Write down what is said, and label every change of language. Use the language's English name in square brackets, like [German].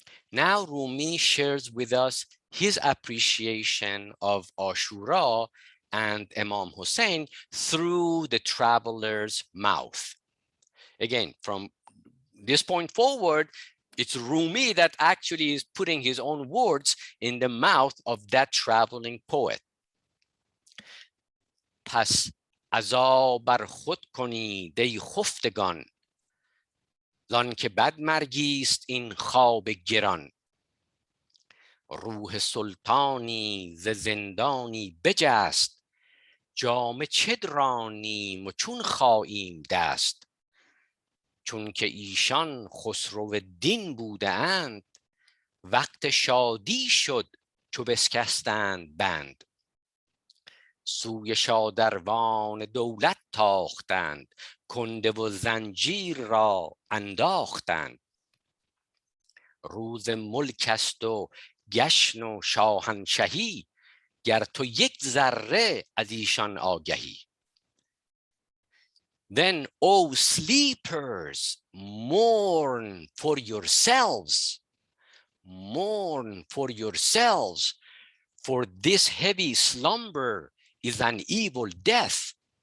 [English] Now Rumi shares with us his appreciation of Ashura and Imam Hussein through the traveler's mouth. Again, from this point forward, it's Rumi that actually is putting his own words in the mouth of that traveling poet. [Persian] پس عزا بر خود کنید ای خفتگان، زان که بد مرگی است این خواب گران. روح سلطانی ز زندانی بجست، جامه چه درانیم و چون خاییم دست. چون که ایشان خسرو دین بوده اند، وقت شادی شد چو بسکستند بند. سوی شادروان دولت تاختند، کنده و زنجیر را انداختند. روز ملک است و جشن و شاهنشهی، گر تو یک ذره از ایشان آگهی. [English] Then, O sleepers, mourn for yourselves. Mourn for yourselves, for this heavy slumber is an evil death.